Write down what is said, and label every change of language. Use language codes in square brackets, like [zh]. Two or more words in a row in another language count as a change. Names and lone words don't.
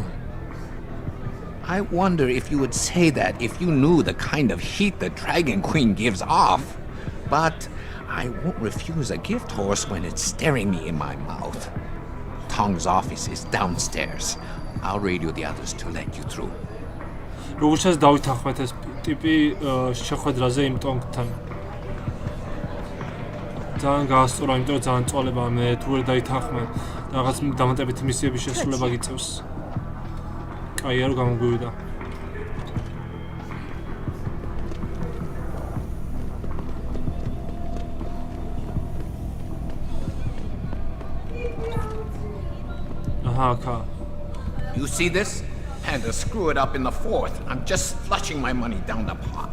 [en] I wonder if you would say that if you knew the kind of heat the Dragon Queen gives off. But I won't refuse a gift horse when it's staring me in my mouth. Tong's office is downstairs. I'll radio the others to let you through. [ka] როგორც ჩანს დავითანხმეთ ეს ტიპი შეხვედრაზე იმ ტონგთან. ძალიან გაასწორა, იმიტომ რომ ძალიან წვალება მე თუ ვერ დაითანხმე რაღაც დამატებითი მისიების შესრულება გიწევს. კაია რომ გამოგვივიდა. [en] You see this? Had to screw it up in the fourth. I'm just flushing my money down the pot.